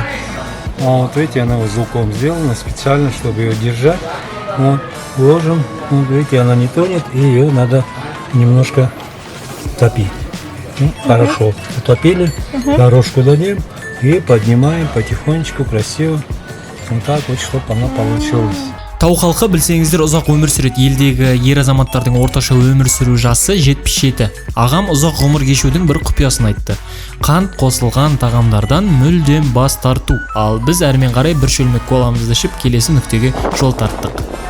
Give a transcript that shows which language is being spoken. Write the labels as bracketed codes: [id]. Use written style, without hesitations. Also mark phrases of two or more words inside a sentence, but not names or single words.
[ru] Вот видите, она узелком сделана специально, чтобы ее держать. Вот, ложим, вот видите, она не тонет, и ее надо немножко топить. Ну, хорошо, утопили, дорожку дадим и поднимаем потихонечку, красиво. Вот так вот, чтобы она получилась. [kk] Тау халқы білсеңіздер ұзақ өмір сүреді. Елдегі ер азаматтардың орташа өмір сүру жасы 77. Ағам ұзақ ғұмыр кешудің бір құпиясын айтты. Қант қосылған тағамдардан мүлдем бас тарту. Ал біз әрмен қарай бір шөлмек коламызды ішіп келесі нүктеге жол тарттық.